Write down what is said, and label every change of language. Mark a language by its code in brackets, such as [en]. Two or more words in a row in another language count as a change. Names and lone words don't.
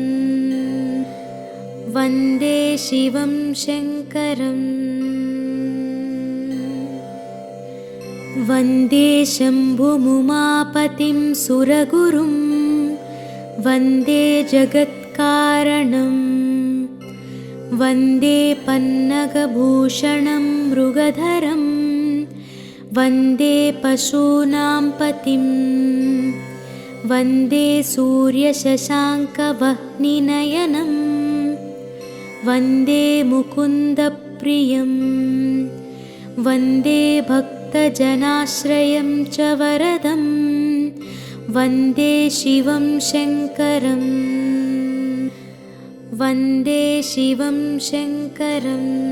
[sa] వందే శివం శంకరం వందే శంభుముమాపతిం సురగురుం వందే జగత్కారణం వందే పన్నగభూషణం మృగధరం వందే పశూనాం పతిం वन्दे सूर्यशशाङ्कवह्निनयनं वन्दे मुकुन्दप्रियं वन्दे भक्तजनाश्रयं च वरदं वन्दे शिवं शङ्करं वन्दे शिवं शङ्करम्।